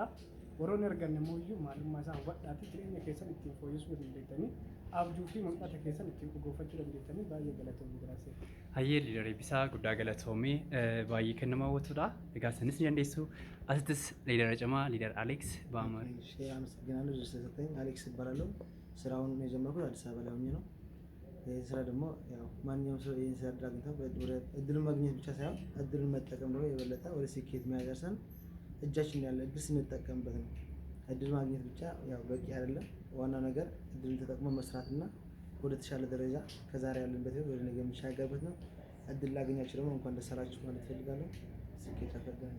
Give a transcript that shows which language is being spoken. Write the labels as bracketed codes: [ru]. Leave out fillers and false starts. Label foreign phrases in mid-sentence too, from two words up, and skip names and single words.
[om] Warroonni arganne immoo iyyuu maalummaa isaa hubadhaati jireenya keessan ittiin fooyyessuu dandeettanii abjuu fi mul'ata keessan ittiin dhugoofachuu dandeettanii baay'ee galatoomii daraasee. hayyee liidar Eebbisaa guddaa galatoomii baay'ee kan nama hawwatudha. Egaa isinis ni dandeessu. Asittis liidara cimaa liidar Aleeks Baamar. [am] አመሰግናለሁ ስለሰጠኝ። አሌክስ እባላለሁ። ስራውን የጀመርኩት አዲስ አበባ ላይ ሆኜ ነው። ይህ ስራ ደግሞ ያው ማንኛውም ሰው ይህን ስራ አግኝተው እድሉን ማግኘት ብቻ ሳይሆን እድሉን መጠቀም ደግሞ የበለጠ ወደ ስኬት የሚያደርሰን እጃችን ያለ እድል ስንጠቀምበት ነው። እድል ማግኘት ብቻ ያው በቂ አይደለም። ዋና ነገር እድልን ተጠቅሞ መስራትና ወደ ተሻለ ደረጃ ከዛሬ ያለንበት ወደ ነገ የሚሻገርበት ነው። እድል ላገኛችሁ ደግሞ እንኳን ደስ አላችሁ ማለት እፈልጋለሁ። ስኬት ያፈርጋል።